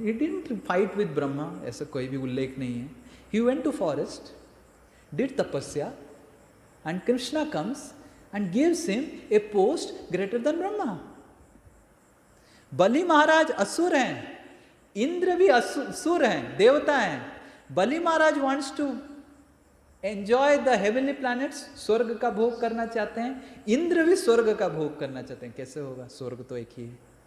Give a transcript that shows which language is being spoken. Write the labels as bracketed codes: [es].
[en] He didn't fight with [hi] Brahma, ऐसा कोई भी उल्लेख नहीं है. [en] He went to forest, did tapasya, and Krishna comes and gives him a post greater than Brahma. [hi] बलि महाराज असुर हैं, इंद्र भी असुर हैं, देवता हैं. बलि महाराज [en] wants to enjoy the heavenly planets, [hi] स्वर्ग का भोग करना चाहते हैं। इंद्र भी स्वर्ग का भोग करना चाहते हैं। कैसे होगा? स्वर्ग तो एक ही है।